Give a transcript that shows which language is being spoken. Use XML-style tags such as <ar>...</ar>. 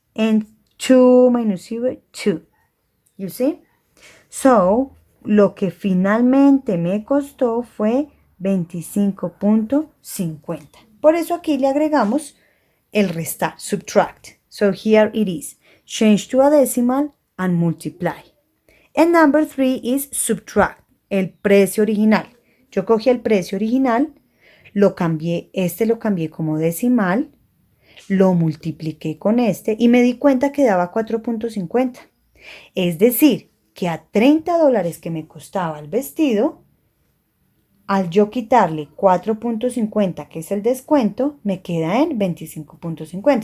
<en>And 2 minus 0, 2. You see?</en> <es>So, lo que finalmente me costó fue 25.50. Por eso aquí le agregamos el restar, subtract.</es> <en>So here it is. Change to a decimal and multiply. And number 3 is subtract,</en> <es>el precio original. Yo cogí el precio original, lo cambié como decimal, lo multipliqué con este y me di cuenta que daba 4.50. Es decir, que a $30 que me costaba el vestido, al yo quitarle 4.50, que es el descuento, me queda en 25.50.</es>